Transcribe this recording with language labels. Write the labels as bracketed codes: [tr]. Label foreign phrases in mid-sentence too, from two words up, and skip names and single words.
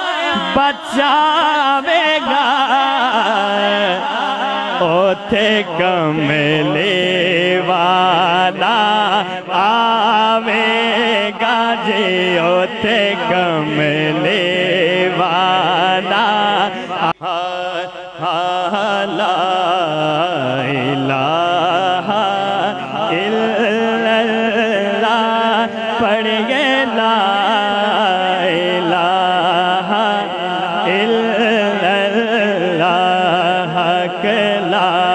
[pa] بچاویگا اوتھے کملی والا آویگا جی اوتھے کملی والا [ar] لا إله إلا الله [pa] پڑھیے [ar] لا إله إلا الله [pa] کے لا